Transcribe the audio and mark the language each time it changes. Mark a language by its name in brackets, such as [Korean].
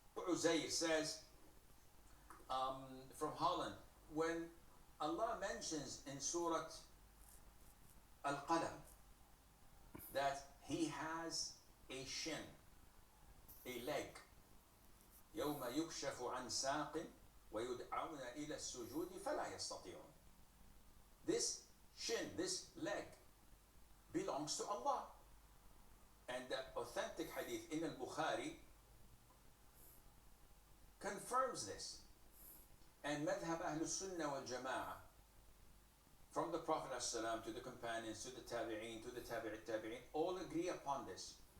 [English] Uzair says from Holland, when Allah mentions in Surah Al-Qalam that He has a shin, a leg. [Arabic] يوم يكشف عن ساق ويدعون إلى السجود فلا يستطيعون. [English] This shin, this leg, belongs to Allah. And the authentic hadith in al-Bukhari confirms this. And madhab Ahlul Sunnah wal Jama'ah, from the Prophet ﷺ to the companions, to the Tabi'een, to the Tabi'it Tabi'een, all agree upon this.